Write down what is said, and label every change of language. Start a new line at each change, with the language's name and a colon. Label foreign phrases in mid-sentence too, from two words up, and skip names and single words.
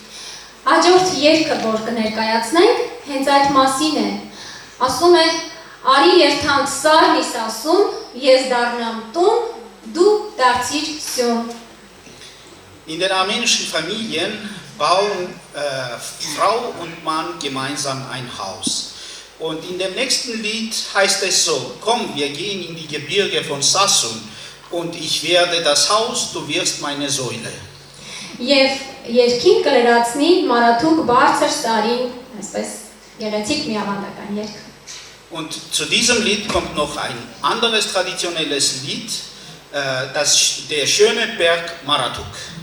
Armenian: Հաջորդ երգը, որ կներկայացնենք, հենց այդ մասին է։ Ասում է. «Արի երթանք սարն իս ասում, ես դառնամ տուն, դու դարձիր սյուն»։
German: In den armenischen Familien bauen Frau und Mann gemeinsam ein Haus. Und in dem nächsten Lied heißt es so: Komm, wir gehen in die Gebirge von Sassun und ich werde das Haus, du wirst meine Säule.
Armenian: Եվ երգին կլրացնի Մարաթուկ բարձր սարին, այսպես գեղեցիկ մի ավանդական երգ։
German: Und zu diesem Lied kommt noch ein anderes traditionelles Lied, der schöne Berg Marathuk.